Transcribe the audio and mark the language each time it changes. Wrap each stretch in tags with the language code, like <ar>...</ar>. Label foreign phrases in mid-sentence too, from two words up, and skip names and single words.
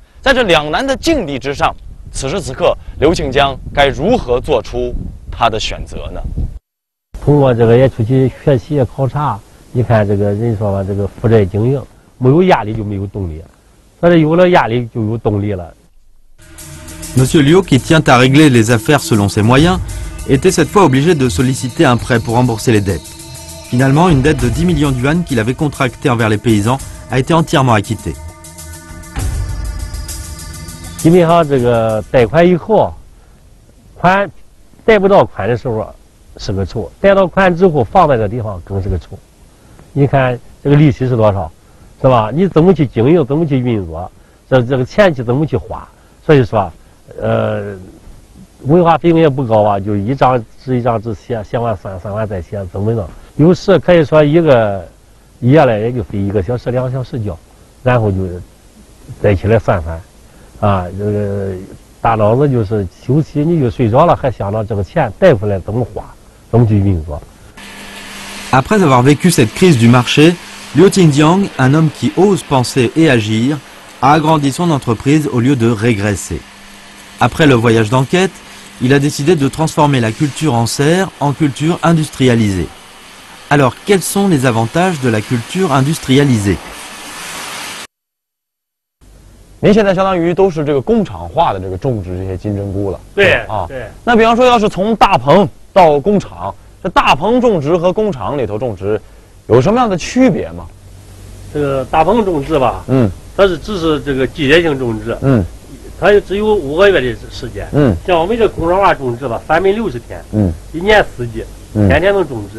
<zh>在这两难的境地之上，此时此刻，刘庆江该如何做出他的选择呢？通过这个也出去学习也考察，你看这个人说吧，这个负债经营，没有压力就没有动力，所以有了压力就有动力了。</zh> <fr>Monsieur Liu, qui tient à régler les affaires selon ses moyens, était cette fois obligé de solliciter un prêt pour rembourser les dettes. Finalement, une dette de 10 millions de yuan qu'il avait contractée envers les paysans a été entièrement acquittée.</fr> <zh>基本上这个贷款以后，款贷不到款的时候是个愁，贷到款之后放在这地方更是个愁。你看这个利息是多少，是吧？你怎么去经营，怎么去运作，这个钱去怎么去花？所以说，文化费用也不高啊，就一张纸写完算完再写，怎么弄？有时可以说一个月来也就费1个小时、2个小时交，然后就再起来算，啊，这个大脑子就是休息，你就睡着了，还想到这个钱贷回来怎么花，怎么去运作。</zh> <fr>Après avoir vécu cette crise du marché, Liu Qingjiang, un homme qui ose penser et agir, a agrandi son entreprise au lieu de régresser. Après le voyage d'enquête, il a décidé de transformer la culture en serre en culture industrialisée. Alors, quels sont les avantages de la culture industrialisée?</fr> <zh>您现在相当于都是这个工厂化的这个种植这些金针菇了。对啊，对。那比方说，要是从大棚到工厂，这大棚种植和工厂里头种植有什么样的区别吗？这个大棚种植吧，它是只是这个季节性种植，它只有5个月的时间，像我们这工厂化种植吧，360天，1年4季，天天能种植。</zh>